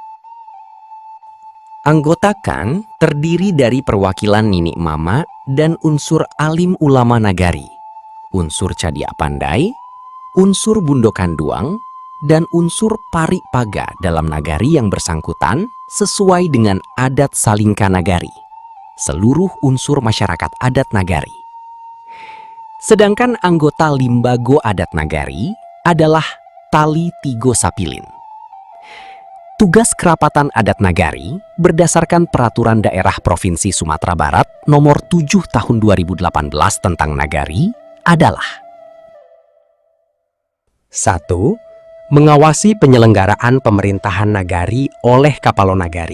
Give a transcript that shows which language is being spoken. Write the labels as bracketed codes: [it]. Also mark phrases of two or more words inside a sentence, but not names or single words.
[id] Anggota KAN terdiri dari perwakilan Nini Mama dan unsur alim ulama nagari, unsur cadiak pandai, unsur bundo kanduang, dan unsur parik paga dalam nagari yang bersangkutan sesuai dengan adat Salingka Nagari, seluruh unsur masyarakat adat nagari. Sedangkan anggota limbago adat nagari adalah [min] tali tigo sapilin. [id] Tugas kerapatan adat nagari berdasarkan Peraturan Daerah Provinsi Sumatera Barat Nomor 7 Tahun 2018 tentang nagari adalah 1. Mengawasi penyelenggaraan pemerintahan nagari oleh Kapalo Nagari.